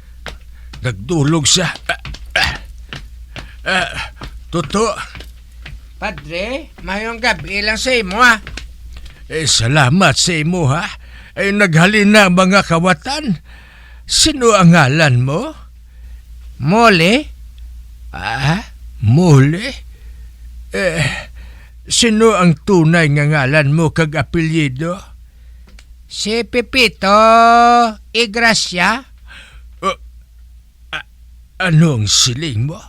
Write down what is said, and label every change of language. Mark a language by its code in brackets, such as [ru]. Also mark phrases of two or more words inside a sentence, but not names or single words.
[hil] Nagdulog siya. Toto, Padre, mayong gabi lang sa imo ha. Salamat sa imo ha. Naghalin na ang mga kawatan. Sino ang ngalan mo? Mole? Mole? Sino ang tunay nga ngalan mo kag apelyido? Si Pepito Igracia? Anong siling mo?